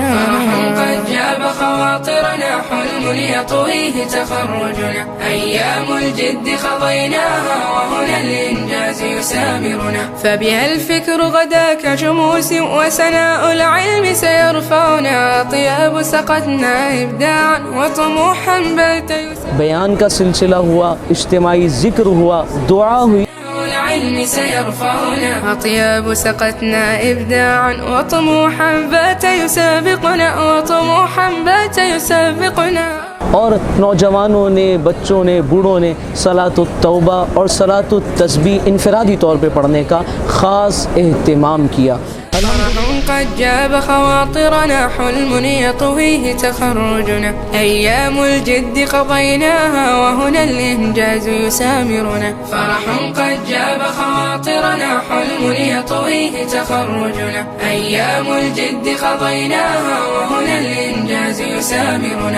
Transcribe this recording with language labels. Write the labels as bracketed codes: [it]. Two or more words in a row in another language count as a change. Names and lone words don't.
[ar] قد جاب خواطرنا، حلم يطويه تخرجنا، أيام الجد قضيناها وهنا الإنجاز يسامرنا. فبها الفكر غدا كشموس وسناء العلم سيرفعنا، طياب سقتنا إبداعا وطموحا بات [ur] بیان کا سلسلہ ہوا، اجتماعی ذکر ہوا، دعا ہوئی. [ar] العلم سيرفعنا، أطياب سقتنا إبداعا وطموحا بات يسابقنا، وطموحا بات يسابقنا. [ur] اور نوجوانوں نے، بچوں نے، بوڑھوں نے صلاۃ التوبہ اور صلاۃ التسبیح انفرادی طور پہ پڑھنے کا خاص اہتمام کیا. [ar] قد جاب خواطرنا، حلم يطويه تخرجنا، أيام الجد قضيناها وهنا الإنجاز يسامرنا. فرح قد جاب خواطرنا، حلم يطويه تخرجنا، أيام الجد قضيناها وهنا الإنجاز يسامرنا.